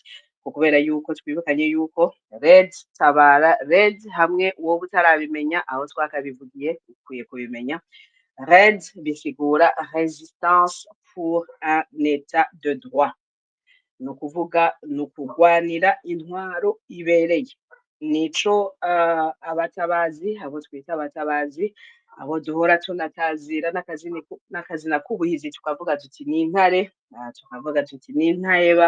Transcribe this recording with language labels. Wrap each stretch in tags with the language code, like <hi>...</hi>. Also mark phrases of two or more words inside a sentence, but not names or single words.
<rn>Kubera yuko twibukanye yuko Red Tabara, Red hamwe wowe utarabimenya aho twakabivugiye ukwiye kubimenya.</rn> <fr>Red bisigura Resistance pour un état de droit,</fr> <rn>ni ukuvuga ni ukugwanira intwaro ibereye. Nico abatabazi, abo twita abatabazi, abo duhora tunatazira n'akazina k'ubuhizi, tukavuga tuti ni intare, tukavuga tuti ni intaheba.</rn>